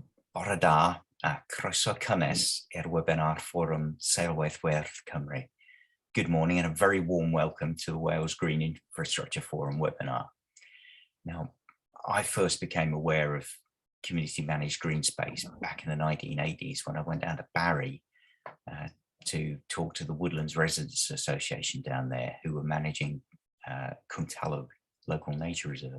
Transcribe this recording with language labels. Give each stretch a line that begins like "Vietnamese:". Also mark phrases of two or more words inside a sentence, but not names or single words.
Welsh: Bore da a croeso cynnes webinar Fforwm Seilwaith Werth Cymru.
English: Good morning and a very warm welcome to the Wales Green Infrastructure Forum webinar. Now, I first became aware of community managed green space back in the 1980s when I went down to Barry to talk to the Woodlands Residents Association down there, who were managing Cwmtalwg Local Nature Reserve.